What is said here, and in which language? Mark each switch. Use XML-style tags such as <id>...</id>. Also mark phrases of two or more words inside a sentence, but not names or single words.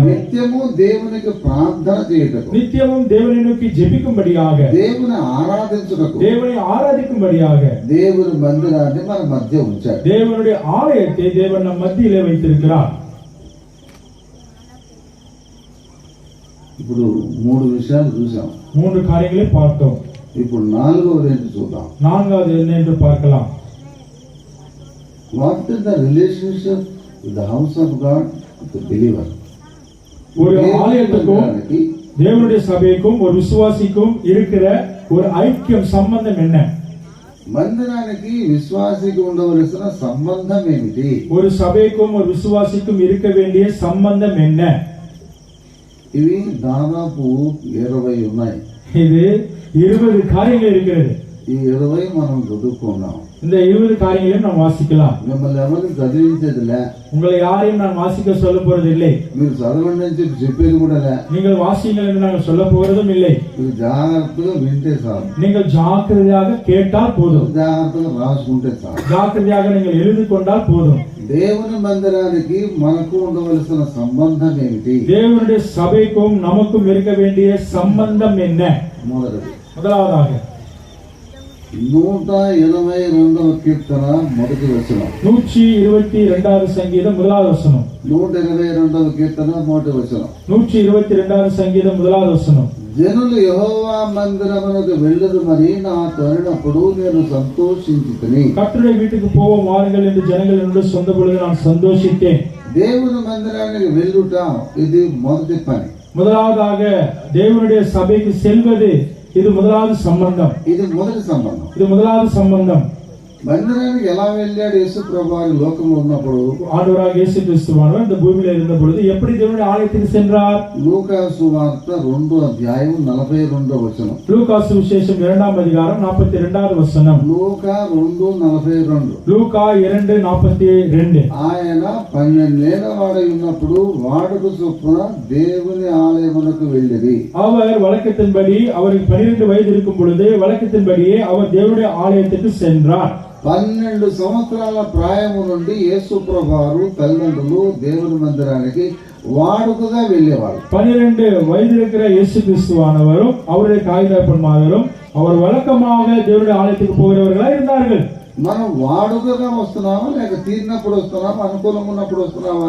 <te>నిత్యము దేవునికి ప్రార్థన చేయుటకు,</te> <ta>நித்தியமும் தேவனை நோக்கி ஜெபிக்கும்படியாக,</ta> <te>దేవుని ఆరాధించుటకు,</te> <ta>தேவனை ஆராதிக்கும்படியாக,</ta> <te>దేవుని మందిరాన్ని మన మధ్య ఉంచాడు.</te> <ta>தேவனுடைய ஆலயத்தை தேவன் நம் மத்தியிலே வைத்திருக்கிறார்.</ta> <te>ఇప్పుడు 3 విషయాలు చూసాం.</te> <ta>3 காரியங்களை பார்த்தோம்.</ta> <te>ఇప్పుడు 4వది ఏంటి చూద్దాం.</te> <ta>4வது என்ன என்று பார்க்கலாம்.</ta> <en>What is the relationship with the house of God with the believer?</en> <ta>ஒரு ஆலயத்துக்கும் தேவனுடைய சபைக்கும் ஒரு விசுவாசிக்கும் இருக்கிற ஒரு ஐக்கியம், சம்பந்தம் என்ன?</ta> <te>మందిరానికి విశ్వాసికి ఉండవలసిన సంబంధం ఏమిటి?</te> <ta>ஒரு சபைக்கும் ஒரு விசுவாசிக்கும் இருக்க வேண்டிய சம்பந்தம் என்ன?</ta> <te>ఇవి దాదాపు 20 ఉన్నాయి.</te> <ta>இது 20 காரியங்கள் இருக்கிறது.</ta> <te>ఈ 20 మనం చదువుకున్నాం.</te> <ta>இந்த 20 காரியங்களையும் நாம் வாசிக்கலாம்.</ta> <te>మిమ్మల్ని ఎవరికి చదివించేదిలే,</te> <ta>உங்களை யாரையும் நான் வாசிக்க சொல்ல போறது இல்லை.</ta> <te>మీరు చదవండి అని చెప్పి చెప్పేది కూడా లే.</te> <ta>நீங்கள் வாசியுங்கள் என்று நாங்கள் சொல்ல போறதும் இல்லை.</ta> <te>మీరు జాగ్రత్తగా వింటే చాలు,</te> <ta>நீங்கள் ஜாக்கிரதையாக கேட்டால் போதும்,</ta> <te>జాగ్రత్తగా రాసుకుంటే చాలు.</te> <ta>ஜாக்கிரதையாக நீங்கள் எழுதி கொண்டால் போதும்.</ta> <te>దేవుని మందిరానికి మనకు ఉండవలసిన సంబంధం ఏమిటి?</te> <ta>தேவனுடைய சபைக்கும் நமக்கும் இருக்க வேண்டிய சம்பந்தம் என்ன?</ta> <te>మొదటిది,</te> <ta>முதலாவதாக</ta> <te>182వ కీర్తన మొదటి వచనం,</te> <ta>122வது சங்கீதம் முதலாவது வசனம்,</ta> <te>122వ కీర్తన మొదటి వచనం.</te> <ta>122வது சங்கீதம் முதலாவது வசனம்.</ta> <te>జనులు యెహోవా మందిరమునకు వెళ్ళదు మరి నాతో అనినప్పుడు నేను సంతోషించితిని.</te> <ta>கர்த்தருடைய வீட்டுக்கு போவோம் வாருங்கள் என்று ஜனங்கள் என்னோடு சொன்ன பொழுது நான் சந்தோஷித்தேன்.</ta> <te>దేవుని మందిరానికి వెళ్ళుట ఇది మొదటి పని.</te> <ta>முதலாவதாக தேவனுடைய சபைக்கு செல்வது, இது முதலாவது சம்பந்தம்.</ta> <te>ఇది మొదటి సంబంధం.</te> <ta>இது முதலாவது சம்பந்தம்.</ta> <te>మందిరానికి ఎలా వెళ్ళాడు యేసు ప్రభువు లోకంలో ఉన్నప్పుడు?</te> <ta>ஆண்டவராக இயேசு கிறிஸ்துவானவர் இந்த பூமியில இருந்த பொழுது எப்படி தேவனுடைய ஆலயத்துக்கு சென்றார்?</ta> <te>లూకా సువార్త 2వ అధ్యాయం 42వ వచనం.</te> <ta>லூக்கா சுவிசேஷம் 2ஆம் அதிகாரம் 42வது வசனம்.</ta> <te>లూకా 2:42.</te> <ta>லூக்கா 2:42.</ta> <te>ఆయన 12 ఏళ్ల వాడై ఉన్నప్పుడు వాడుక చొప్పున దేవుని ఆలయమునకు వెళ్ళిరి.</te> <ta>அவர் வழக்கத்தின்படி, அவருக்கு 12 வயது இருக்கும் பொழுது வழக்கத்தின்படியே அவர் தேவனுடைய ஆலயத்துக்கு சென்றார்.</ta> <te>12 సంవత్సరాల ప్రాయము నుండి యేసు ప్రభువారు తల్లిదండ్రులు దేవుని మందిరానికి వాడుకగా వెళ్ళేవారు.</te> <ta>12 வயது இருக்கிற இயேசு கிறிஸ்துவானவரும் அவருடைய தாய் தகப்பன்மாரும் அவர் வழக்கமாக தேவனுடைய ஆலயத்துக்கு போகிறவர்களாக இருந்தார்கள்.</ta> <te>మనం వాడుకగా వస్తున్నామా లేక తీరినప్పుడు వస్తున్నామా, అనుకూలం ఉన్నప్పుడు వస్తున్నామా?</te>